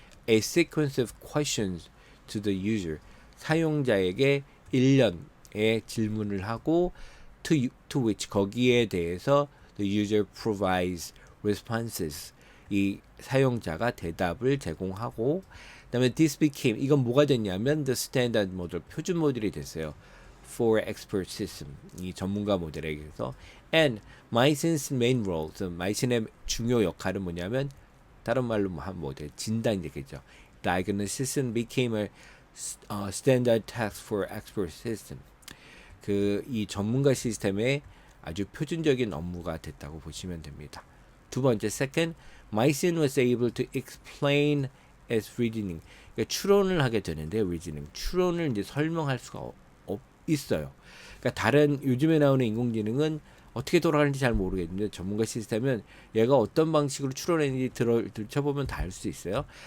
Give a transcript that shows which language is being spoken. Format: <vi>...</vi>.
<en>A sequence of questions to the user</en> <ko>사용자에게 일련의 질문을 하고</ko> <en>to which</en> <ko>거기에 대해서</ko> <en>the user provides responses.</en> <ko>이 사용자가 대답을 제공하고 그다음에</ko> <en>this became</en> <ko>이건 뭐가 됐냐면</ko> <en>the standard model</en> <ko>표준 모델이 됐어요.</ko> <en>For expert system</en> <ko>이 전문가 모델에게서</ko> <en>and Meison's main role</en> <ko>마이슨의 중요 역할은 뭐냐면 다른 말로 하면 뭐 진단 얘기죠.</ko> <en>Diagnosis became a standard task for expert system.</en> <ko>이 전문가 시스템의 아주 표준적인 업무가 됐다고 보시면 됩니다. 두 번째,</ko> <en>second, Meissen was able to explain as reasoning.</en> <ko>그러니까 추론을 하게 되는데 reasoning. 추론을 이제 설명할 수가 있어요. 그러니까 다른 요즘에 나오는 인공지능은 어떻게 돌아가는지 잘 모르겠는데 전문가 시스템은 얘가 어떤 방식으로 추론했는지 들춰보면 다 알 수 있어요.</ko>